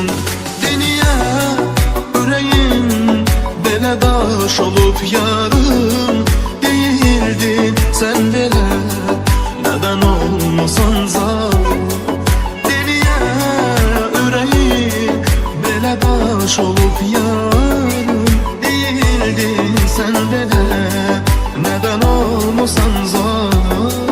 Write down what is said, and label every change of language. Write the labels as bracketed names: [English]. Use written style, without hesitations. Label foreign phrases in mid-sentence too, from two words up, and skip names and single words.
[Azerbaijani] Niyə ürəyin belə daş olub yarım, deyildin sən belə, nədən olmasan zarım. Daş olup yarım, [Turkish] değildin sen [Azerbaijani] belə, nədən olmasan zarım.